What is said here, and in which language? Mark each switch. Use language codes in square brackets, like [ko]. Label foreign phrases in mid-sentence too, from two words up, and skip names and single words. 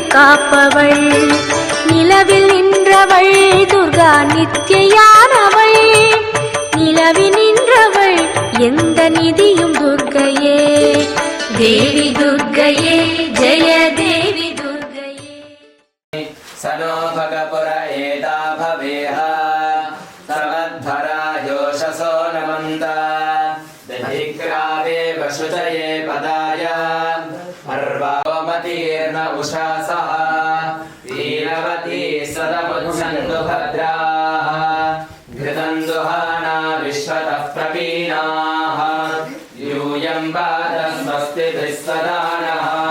[ta] காப்பவள் நிலவில் நின்றவள் துர்கா நித்யானவள் நிலவில் நின்றவள் எந்த நிதியும் துர்கையே தேவி துர்கையே ஜெய தேவி துர்கையே [sa] सनो भगपुर एता भवेह सर्वध्वरा योषसो नमन्त दधिग्रावे वशुचये पदाय अर्वामतीर्न उषासः वीरवती सदमुच्छन्तु भद्राः घृतं दुहाना विश्वतः प्रवीणाः यूयं पादं स्वस्तिभिः सदा नः